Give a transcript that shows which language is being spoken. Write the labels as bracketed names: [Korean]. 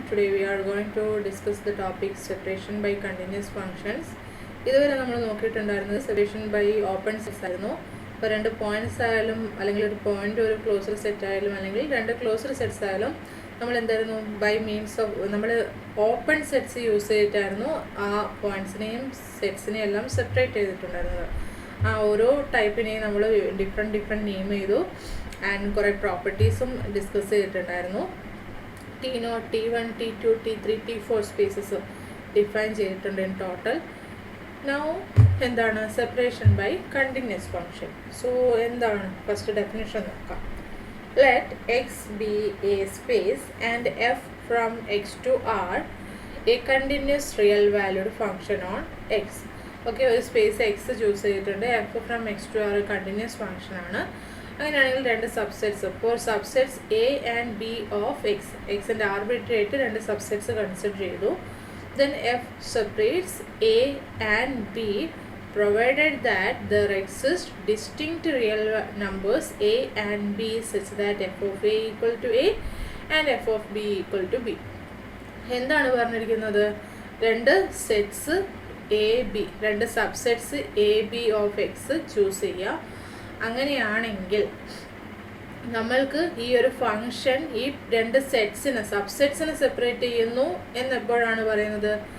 [English] Today we are going to discuss the topic separation by continuous functions. [Malayalam] ഇതുവരെ നമ്മൾ നോക്കിയിട്ടുണ്ടായിരുന്നത് separation by open sets ആയിരുന്നു. ഇപ്പോൾ രണ്ട് points ആയാലും അല്ലെങ്കിൽ ഒരു പോയിന്റ് ഒരു ക്ലോസർ സെറ്റ് ആയാലും അല്ലെങ്കിൽ രണ്ട് ക്ലോസർ സെറ്റ്സ് ആയാലും നമ്മൾ എന്തായിരുന്നു ബൈ മീൻസ് ഓഫ് നമ്മൾ ഓപ്പൺ സെറ്റ്സ് യൂസ് ചെയ്തിട്ടായിരുന്നു ആ പോയിന്റ്സിനെയും സെറ്റ്സിനെയും എല്ലാം സെപ്പറേറ്റ് ചെയ്തിട്ടുണ്ടായിരുന്നത്. ആ ഓരോ ടൈപ്പിനെയും നമ്മൾ ഡിഫറെൻറ്റ് നെയിം ചെയ്തു ആൻഡ് കുറേ പ്രോപ്പർട്ടീസും ഡിസ്കസ് ചെയ്തിട്ടുണ്ടായിരുന്നു. T0, T1, T2, T3, T4 spaces define ചെയ്തിട്ടുണ്ട് ഇൻ ടോട്ടൽ. നൗ എന്താണ് separation by continuous function? So എന്താണ് ഫസ്റ്റ് ഡെഫിനിഷൻ നോക്കാം. [English] Let X be a space and f from X to R a continuous real valued function on X. [Malayalam] Okay, ഒരു space X choose ചെയ്തിട്ടുണ്ട്, F from X to R continuous function ആണ്. അങ്ങനെയാണെങ്കിൽ രണ്ട് subsets four subsets A and B of X, എക്സിൻ്റെ arbitrary ആയിട്ട് രണ്ട് subsets consider ചെയ്തു. [English] Then f separates A and B provided that there exist distinct real numbers a and b such that f of a equal to a and f of b equal to b. [Malayalam] എന്താണ് പറഞ്ഞിരിക്കുന്നത്? രണ്ട് sets A B, രണ്ട് subsets A B of X choose ചെയ്യുക. അങ്ങനെയാണെങ്കിൽ നമ്മൾക്ക് ഈ ഒരു function ഈ രണ്ട് സബ്സെറ്റ്സിനെ സെപ്പറേറ്റ് ചെയ്യുന്നു എന്നെപ്പോഴാണ് പറയുന്നത്?